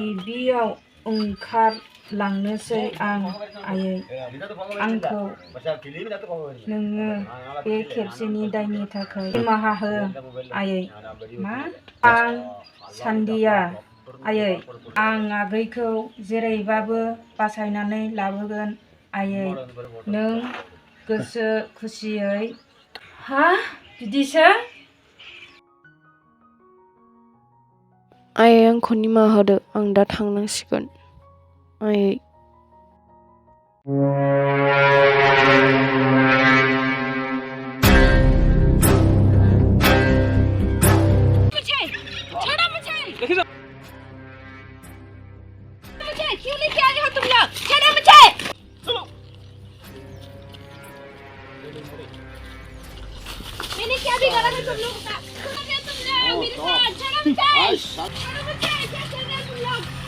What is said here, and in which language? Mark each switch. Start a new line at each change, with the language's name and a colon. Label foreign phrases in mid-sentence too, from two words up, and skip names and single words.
Bodo: बियाव ओंखारलांनोसै आं आयै आंखौ नोङो बे खेबसेनि दायनि थाखाय निमाहा हो आयै मा आं सान्दिया आयै आं आगैखौ जेरैबाबो बासायनानै लाबोगोन आयै नों गोसो खुसियै हा बिदिसो आयै आंखौ निमाहा होदो आं दा थांनांसिगोन आयै
Hindi: क्यों लेके आ रहे हो तुम लोग छोड़ो मुझे मैंने क्या बिगाड़ा है तुम लोगों का छोड़ो मुझे तुम लोग मेरे साथ छोड़ो मुझे क्या कर रहे हो तुम लोग